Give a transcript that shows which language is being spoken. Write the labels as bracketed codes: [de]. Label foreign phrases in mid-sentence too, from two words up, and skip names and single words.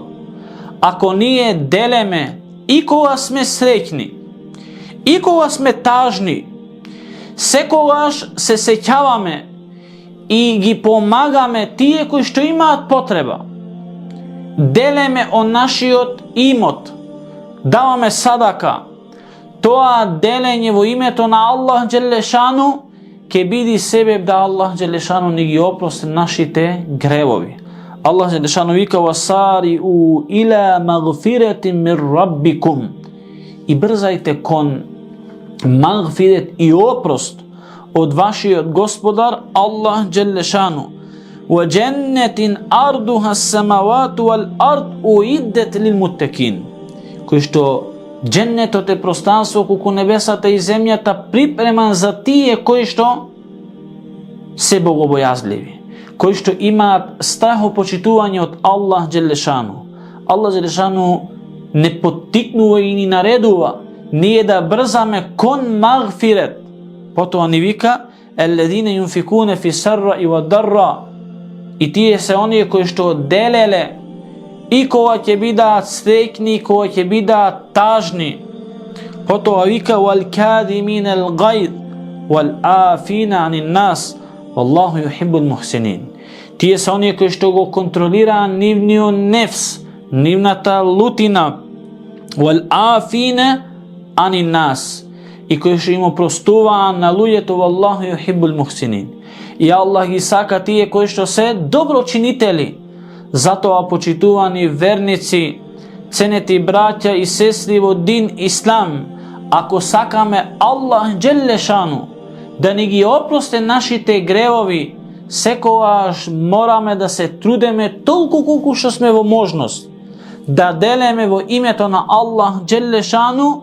[mk] Ако ние делеме и кога сме среќни, и кога сме тажни, секогаш се сеќаваме и ги помагаме тие кои што имаат потреба, делеме од нашиот имот, даваме садака, тоа деленje во името на Аллах Джелешану ќе биде себеб да Аллах Джелешану ни ги опрости нашите гревови. Аллах Джелешану вика: [ar] "وسارعوا إلى مغفرة من ربكم", [mk] и брзајте кон магфирет и опрост од вашиот Господар Аллах Джелешану. [ar] "وجنة عرضها السماوات والأرض أعدت للمتقين", [mk] кој што дженнетот е пространство колку небесата и земјата, припреман за тие кои што се богобојазливи, кои што имаат страхопочитување од Аллах Джелешану. Аллах Джелешану не поттикнува и ни наредува ние да брзаме кон магфирет. Потоа ни вика: [ar] "الذين ينفقون في السراء والضراء", [mk] и тие се оние кои што делеле и кога ќе бидаат среќни, и кога ќе бидаат тажни. Потоа вика: [ar] "والكاظمين الغيظ والعافين عن الناس والله يحب المحسنين". [mk] Тие се оние кои што го контролираат нивниот нефс, нивната лутина, [ar] والعافين عن الناس, [mk] и кои што им опростуваат на луѓето, [ar] والله يحب المحسنين. [mk] И Аллах ги сака тие кои што се доброчинители. Затоа, почитувани верници, ценети браќа и сестри во дин Ислам, ако сакаме Аллах Джелешану да ни ги опрости нашите гревови, секогаш мораме да се трудеме толку колку што сме во можност да делеме во името на Аллах Джелешану.